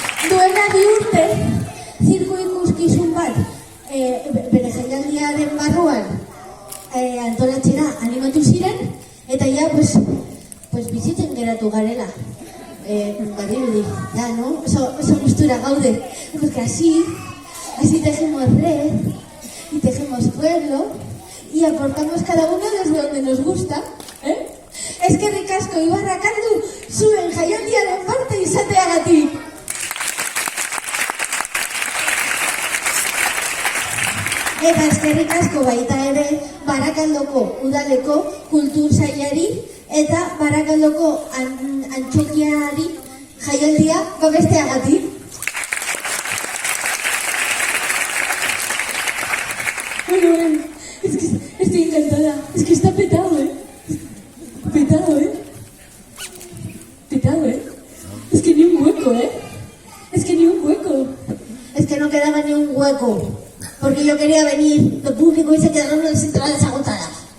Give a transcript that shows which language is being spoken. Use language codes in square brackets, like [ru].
[eu] Duela bi urte, zirku ikuskizun bat, bere jaialdiaren barruan antolatzera animatu ziren, eta ja, pues bizitzen geratu garela. Badirudi, [es] ya, ¿no? [eu] Oso gustura gaude. [es] Porque así tejemos red y tejemos pueblo y aportamos cada uno desde donde nos gusta, ¿eh? [eu] Es que ricasco Ibarrakaldu zuen jaialdiaren parte izateagatik. Eta eskerrik asko baita ere Barakaldoko udaleko kultur sailari eta Barakaldoko antzokiari jaialdia babesteagatik. [es] Bueno, es que estoy encantada. Es que está petado, ¿eh? Petado, ¿eh? Petado, ¿eh? Es que ni un hueco, ¿eh? Es que ni un hueco. Es que no quedaba ni un hueco. Porque yo quería venir de público y se quedaron las entradas agotadas.